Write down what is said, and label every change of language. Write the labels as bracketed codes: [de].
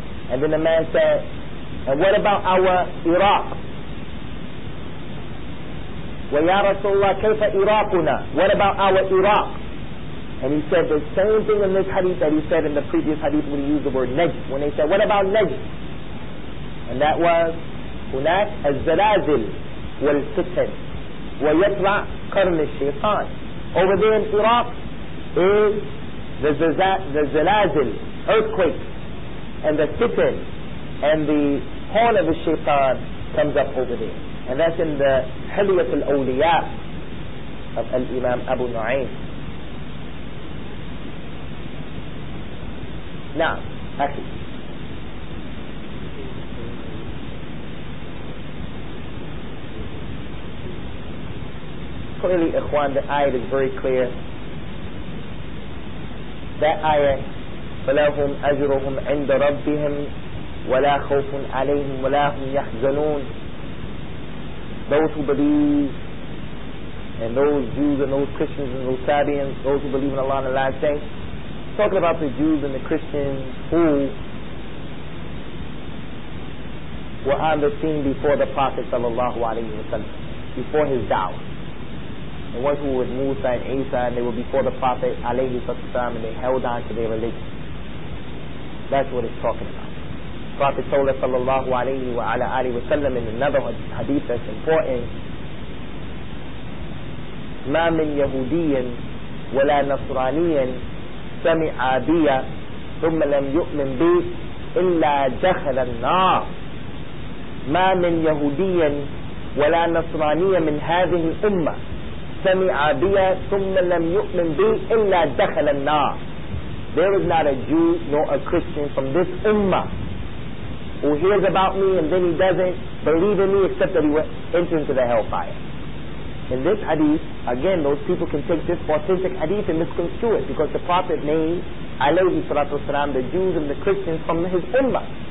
[en] And then the man said, and what about our Iraq? [ar] Wa ya Rasulullah, kayfa Iraquna? [en] What about our Iraq? And he said the same thing in this hadith that he said in the previous hadith when he used the word Najd. When they said, what about Najd? And that was, [ar] هناك الزلازل والفتن ويطلع قرن الشيطان. [en] Over there in Iraq is the zalazil, earthquake, and the fitan, and the horn of the shaitan comes up over there. And that's in the Hilyat al-Awliya of Al-Imam Abu Nu'aym. Now, Akhi. Clearly, Ikhwan, the ayat is very clear. That ayat, [ar] فَلَهُمْ أَجْرُهُمْ عِنْدَ رَبِّهِمْ وَلَا خَوْفٌ عَلَيْهِمْ وَلَا هُمْ يَحْزَنُونَ. [en] Those who believe, and those Jews and those Christians and those Sabians, those who believe in Allah and the last day, talking about the Jews and the Christians who were on the scene before the Prophet sallallahu alaihi wasallam, before his da'wah. The ones who were with Musa and Isa, and they were before the Prophet alayhi wasallam, and they held on to their religion. That's what it's talking about. The Prophet told us sallallahu alaihi wasallam in another hadith that's important, [ar] ما من يهودي ولا نصراني سمع بي ثم لم يؤمن بي إلا دخل النار. ما من يهودي ولا نصراني من هذه الأمة سمع بي ثم لم يؤمن بي إلا دخل النار. [en] There is not a Jew nor a Christian from this ummah who hears about me and then he doesn't believe in me except that he will enter into the hellfire. In this hadith, again, those people can take this authentic hadith and misconstrue it, because the Prophet named alayhi salatu wasalam the Jews and the Christians from his ummah.